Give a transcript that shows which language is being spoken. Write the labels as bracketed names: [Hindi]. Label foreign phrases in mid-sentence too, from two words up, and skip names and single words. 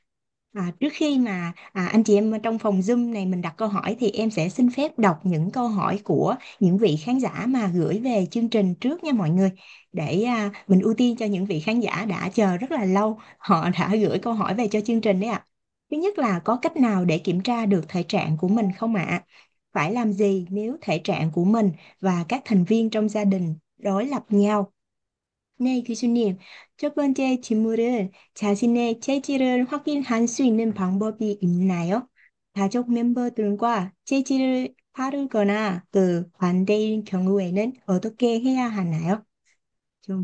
[Vietnamese] Trước khi mà anh chị em trong phòng Zoom này mình đặt câu hỏi thì em sẽ xin phép đọc những câu hỏi của những vị khán giả mà gửi về chương trình trước nha mọi người, để mình ưu tiên cho những vị khán giả đã chờ rất là lâu, họ đã gửi câu hỏi về cho chương trình đấy ạ. Thứ nhất là có cách nào để kiểm tra được thể trạng của mình không ạ? phải làm gì nếu thể trạng của mình và các thành viên trong gia đình đối lập nhau. [Korean] 네, 교수님. 첫 번째 질문은 자신의 체질을 확인할 수 있는 방법이 있나요? 가족 멤버들과 체질을 다르거나 반대인 경우에는 어떻게 해야 하나요? 좀